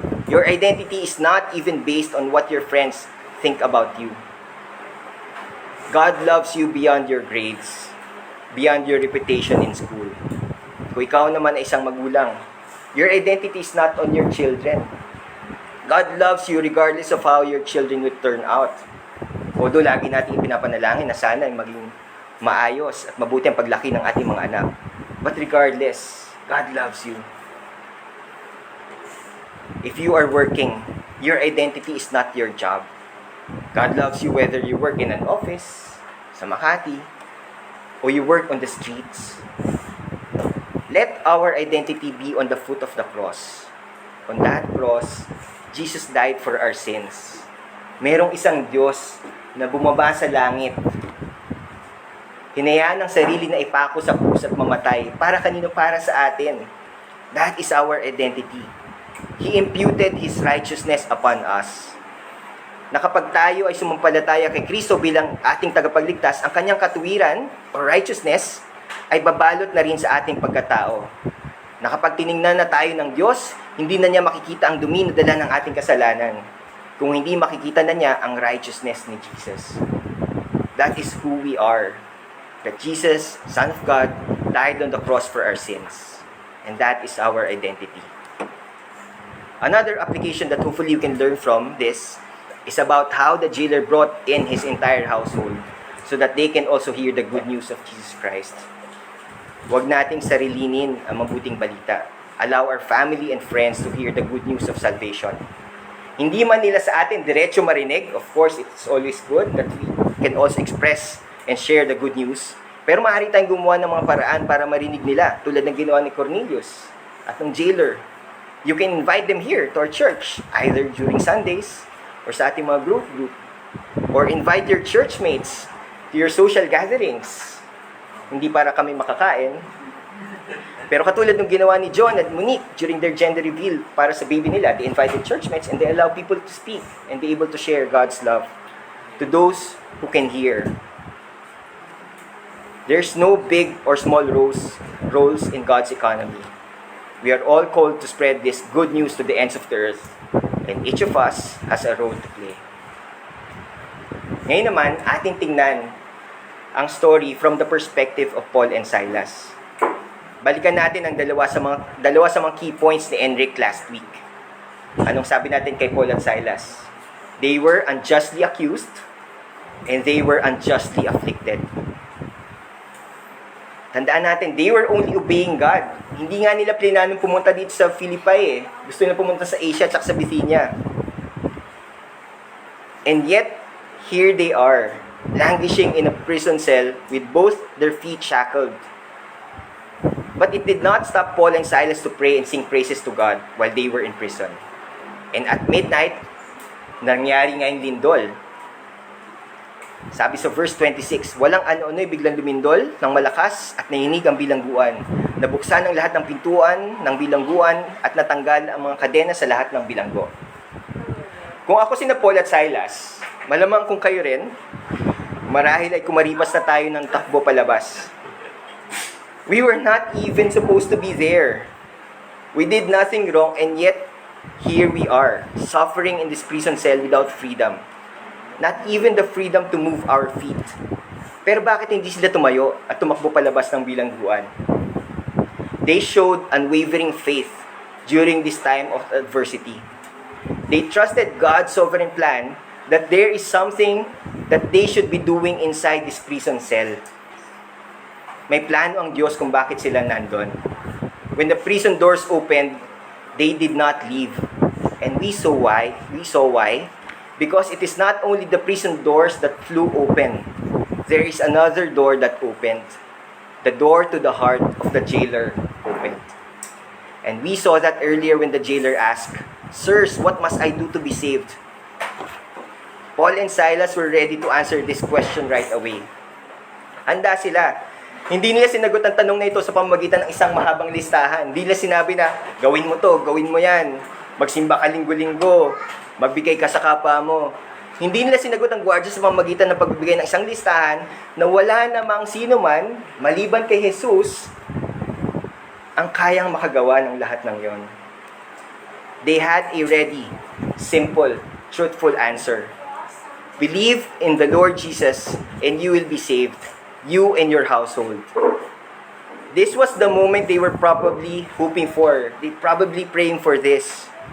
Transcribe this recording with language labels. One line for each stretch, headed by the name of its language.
English: Your identity is not even based on what your friends think about you. God loves you beyond your grades, beyond your reputation in school.
Filipino: Kung ikaw naman ay isang magulang,
English: your identity is not on your children. God loves you regardless of how your children will turn out.
Filipino: Although lagi natin ipinapanalangin na sana ay maging maayos at mabuti ang paglaki ng ating mga anak.
English: But regardless, God loves you. If you are working, your identity is not your job. God loves you whether you work in an office, sa Makati, or you work on the streets. Let our identity be on the foot of the cross. On that cross, Jesus died for our sins.
Filipino: Merong isang Diyos na bumaba sa langit. Hinayaan ang sarili na ipako sa krus at mamatay. Para kanino? Para sa atin.
English: That is our identity. He imputed His righteousness upon us.
Filipino: Na kapag tayo ay sumampalataya kay Kristo bilang ating tagapagligtas, ang kanyang katuwiran or righteousness ay babalot na rin sa ating pagkatao. Na kapag tiningnan na tayo ng Diyos, hindi na niya makikita ang dumi na dala ng ating kasalanan. Kung hindi makikita na niya ang righteousness ni Jesus.
English: That is who we are. That Jesus, Son of God, died on the cross for our sins. And that is our identity. Another application that hopefully you can learn from this is about how the jailer brought in his entire household so that they can also hear the good news of Jesus Christ.
Filipino: Huwag nating sarilinin ang mabuting balita.
English: Allow our family and friends to hear the good news of salvation.
Filipino: Hindi man nila sa atin diretso marinig,
English: of course, it's always good that we can also express and share the good news.
Filipino: Pero maaari tayong gumawa ng mga paraan para marinig nila, tulad ng ginawa ni Cornelius at ng jailer.
English: You can invite them here to our church, either during Sundays or
Filipino: sa ating mga
English: group, or invite your churchmates to your social gatherings.
Filipino: Hindi para kami makakain, pero katulad ng ginawa ni John at Monique
English: during their gender reveal
Filipino: para sa baby nila,
English: they invited churchmates and they allow people to speak and be able to share God's love to those who can hear. There's no big or small roles in God's economy. We are all called to spread this good news to the ends of the earth, and each of us has a role to play.
Filipino: Ngayon naman, ating tingnan ang
English: story from the perspective of Paul and Silas.
Filipino: Balikan natin ang dalawa sa mga key points ni Enric last week. Anong sabi natin kay Paul at Silas?
English: They were unjustly accused and they were unjustly afflicted.
Filipino: Tandaan natin,
English: they were only obeying God.
Filipino: Hindi nga nila plananong pumunta dito sa Philippi Gusto nila pumunta sa Asia at sa Bithynia.
English: And yet, here they are, languishing in a prison cell with both their feet shackled. But it did not stop Paul and Silas to pray and sing praises to God while they were in prison. And at midnight,
Filipino: nangyari nga yung lindol. Sabi sa verse 26, walang ano-ano'y biglang lumindol ng malakas at nahinig ang bilangguan. Nabuksan ang lahat ng pintuan ng bilangguan at natanggal ang mga kadena sa lahat ng bilanggo. Kung ako sina Paul at Silas, malamang kung kayo rin, marahil ay kumaripas na tayo ng takbo palabas.
English: We were not even supposed to be there. We did nothing wrong and yet here we are, suffering in this prison cell without freedom. Not even the freedom to move our feet.
Filipino: Pero bakit hindi sila tumayo at tumakbo palabas ng bilangguan?
English: They showed unwavering faith during this time of adversity. They trusted God's sovereign plan that there is something that they should be doing inside this prison cell.
Filipino: May plano ang Diyos kung bakit sila nandun.
English: When the prison doors opened, they did not leave. And we saw why. Because it is not only the prison doors that flew open. There is another door that opened. The door to the heart of the jailer opened. And we saw that earlier when the jailer asked, "Sirs, what must I do to be saved?" Paul and Silas were ready to answer this question right away.
Filipino: Handa sila. Hindi nila sinagot ang tanong na ito sa pamamagitan ng isang mahabang listahan. Hindi nila sinabi na, gawin mo to, gawin mo yan. Magsimba ka linggo-linggo. Magbigay ka sa kapwa mo. Hindi nila sinagot ang gwardiya sa pamamagitan ng pagbibigay ng isang listahan na wala namang sino man, maliban kay Jesus, ang kayang makagawa ng lahat ng yon.
English: They had a ready, simple, truthful answer. Believe in the Lord Jesus and you will be saved, you and your household. This was the moment they were probably hoping for. They probably praying for this.